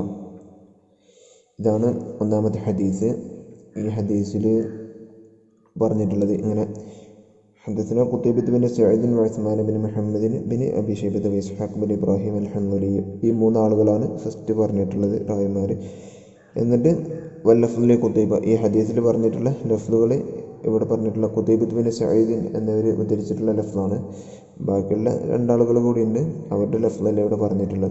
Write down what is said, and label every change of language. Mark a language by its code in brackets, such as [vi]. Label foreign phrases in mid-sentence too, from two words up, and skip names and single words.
[ml] ഇതാണ് ഒന്നാമത്തെ ഹദീസ്. ഈ ഹദീസിൽ പറഞ്ഞിട്ടുള്ളത് ഇങ്ങനെ: [ar] حدثنا قتيبة بن سعيد وعثمان بن محمد بن أبي شيبة وإسحاق بن إبراهيم الحنظلي. [ml] ഈ മൂന്നാളുകളാണ് ഫസ്റ്റ് പറഞ്ഞിട്ടുള്ളത് റാവിമാർ. എന്നിട്ട് [ar] واللفظ لقتيبة, [ml] ഈ ഹദീസിൽ പറഞ്ഞിട്ടുള്ള ലഫ്ലുകൾ ഇവിടെ പറഞ്ഞിട്ടുള്ള ഖുതൈബത്ത് ബിൻ സഈദ് എന്നിവർ ഉദ്ധരിച്ചിട്ടുള്ള ലഫ്ലാണ്. ബാക്കിയുള്ള രണ്ടാളുകൾ കൂടിയുണ്ട്, അവരുടെ ലഫ്ലല്ല ഇവിടെ പറഞ്ഞിട്ടുള്ളത്.